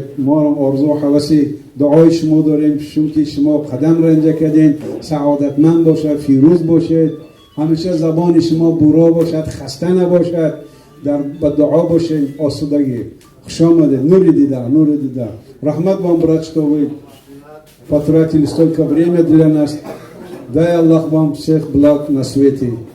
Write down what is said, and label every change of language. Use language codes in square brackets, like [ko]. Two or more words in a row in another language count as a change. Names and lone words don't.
[fa] ما هم آرزو و حوثی دعای شما داریم چون که شما قدم رنجه کردین. سعادتمند باشد، فیروز باشید، همیشه زبان شما برا باشد، خسته نباشد، در دعا باشید. آسودگی خوش آمده، نور دیده، نور دیده. [ru] رحمت вам брат, что вы потратили столько времени для нас. Дай Аллах вам всех благ на свете.